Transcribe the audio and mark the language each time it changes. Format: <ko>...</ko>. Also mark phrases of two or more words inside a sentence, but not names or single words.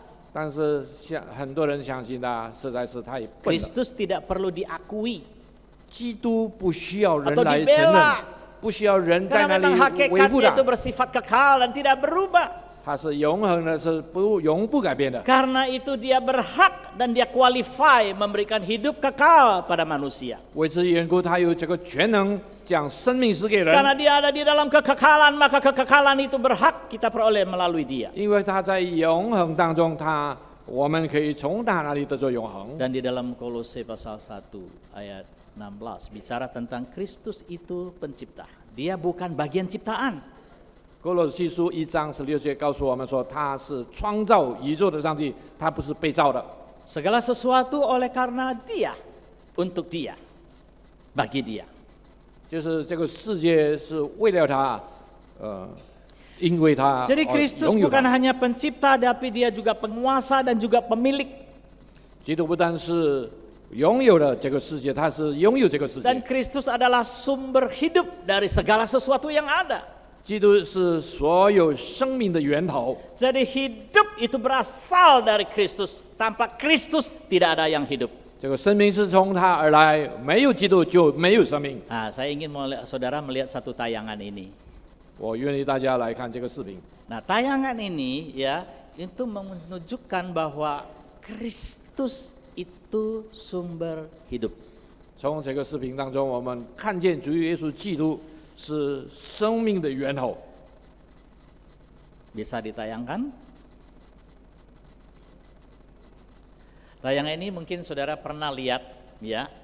<zh>但是很多人相信他，实在是太笨了。</zh> <id>Kristus tidak perlu diakui.</id> <zh>基督不需要人</zh> <id>Atau</id> <zh>来承</zh> <id>dibela.</id> <zh>认，不需要人在</zh> <id>Karena</id> <zh>那里</zh> <id>memang</id> <zh>维护</zh> <id>hakikatnya</id> <zh>他</zh> <id>itu。bersifat kekal dan tidak berubah.</id> <zh>他是永恒的，是永不改变的。</zh> <id>Karena itu dia berhak dan dia qualify memberikan hidup kekal pada manusia.</id> <zh>为此缘故，他有这个全能将生命赐给人，</zh> <id>Karena dia ada di dalam kekekalan, maka kekekalan itu berhak kita peroleh melalui dia.</id> <zh>因为他在永恒当中，我们可以从他那里得着永恒。</zh> <id>Dan di dalam Kolose pasal 1 ayat 16 bicara tentang Kristus itu pencipta. Dia bukan bagian ciptaan.</id> <zh>哥罗西书1章16节告诉我们说，他是创造宇宙的上帝，他不是被造的。</zh> <id>Segala sesuatu oleh karena dia, untuk dia, bagi dia.</id> <zh>就是这个世界是为了他，因为他</zh> <id>Jadi Kristus</id> <zh>拥有</zh> <id>bukan</id> <zh>他。</zh> <id>hanya pencipta, tapi dia juga penguasa dan juga pemilik.</id> <zh>基督不单是拥有了这个世界，他是拥有这个世</zh> <id>Dan</id> <zh>界。</zh> <id>Kristus adalah sumber hidup dari segala sesuatu yang ada.</id> <zh>基督是所有生命的源头。</zh> <id>Jadi hidup itu berasal dari Kristus. Tanpa Kristus tidak ada yang hidup.</id> <zh>这个生命是从他而来，没有基督就没有生命。</zh> <id>Nah, saya ingin saudara melihat satu tayangan ini.</id> <zh>我愿意大家来看这个视频。</zh> <id>Nah, tayangan ini ya itu menunjukkan bahwa Kristus itu sumber hidup.</id> <zh>从这个视频当中，我们看见主耶稣基督是生命的源头。</zh> <id>Bisa ditayangkan? Tayangan ini mungkin saudara pernah lihat ya.</id>